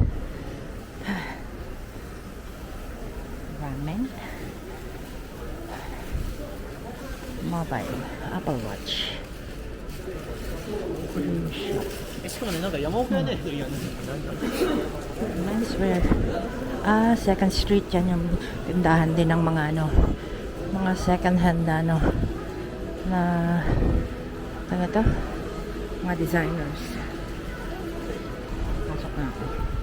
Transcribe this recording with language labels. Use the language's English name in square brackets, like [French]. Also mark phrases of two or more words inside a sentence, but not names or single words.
[English] Ramen. Mobile. Apple Watch. Shop. [Japanese] しかもね、なんか山奥屋ね、いや、なんだ [English] Menswear. [Filipino] Second Street yan yung tindahan din ng mga mga [English] second hand [Filipino] na ano to? Mga designers. Pasok na ako.